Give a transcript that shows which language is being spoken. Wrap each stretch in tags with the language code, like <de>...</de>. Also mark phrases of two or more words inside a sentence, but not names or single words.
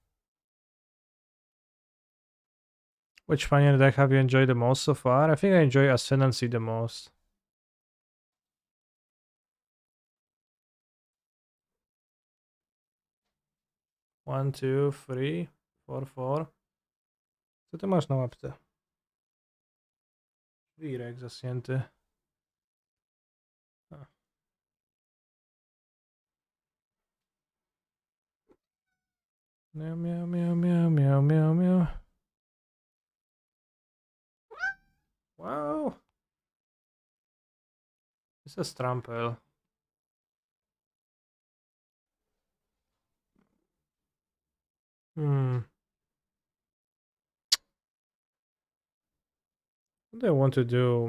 <en>Which Pioneer deck have you enjoyed the most so far? I think I enjoy Ascendancy the most. One, two, three, four, four.</en> <pl>Co ty masz na łapce? Wirek zasnięty. A. Miau, miau, miau, miau, miau, miau, miau.</pl> <en>Wow. It's a Strampel. What do I want to do?</en>